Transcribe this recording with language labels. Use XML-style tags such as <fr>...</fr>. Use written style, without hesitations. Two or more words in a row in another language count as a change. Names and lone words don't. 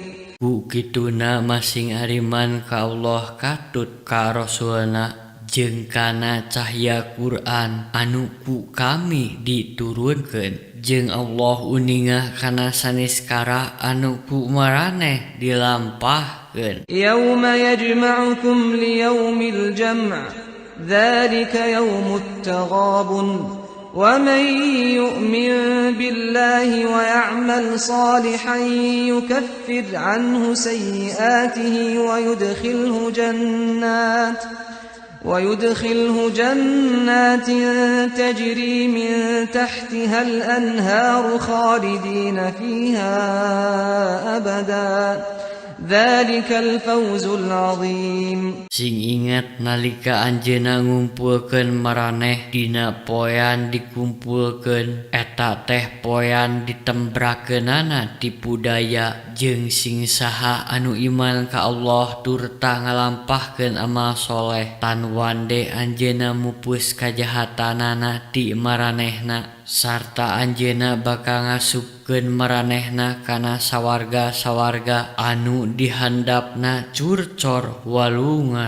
<su>Ku kituna masing ariman ka Allah katut ka rasulna jeung kana cahya Quran anu ku kami diturunkeun jeung Allah uninga kana saniskara anu ku maraneh dilampahkeun.</su> <ar>يوم يجمعكم ليوم الجمع ذلك يوم التغابن ومن يؤمن بالله ويعمل صالحا يكفر عنه سيئاته ويدخله جنات تجري من تحتها الأنهار خالدين فيها أبدا ذلك الفوز العظيم.</ar> <su>Sing ingat nalika anjeunna ngumpulkeun maraneh dina poean dikumpulkeun eta teh poean ditembrakeunana ti budaya jeung sing saha anu iman ka Allah turta ngalampahkeun amal soleh tan wande anjeunna mupus kajahatanana ti maranehna sarta anjeunna bakal ngasupkeun maranehna kana sawarga-sawarga anu dihandapna curcor walungan.</su>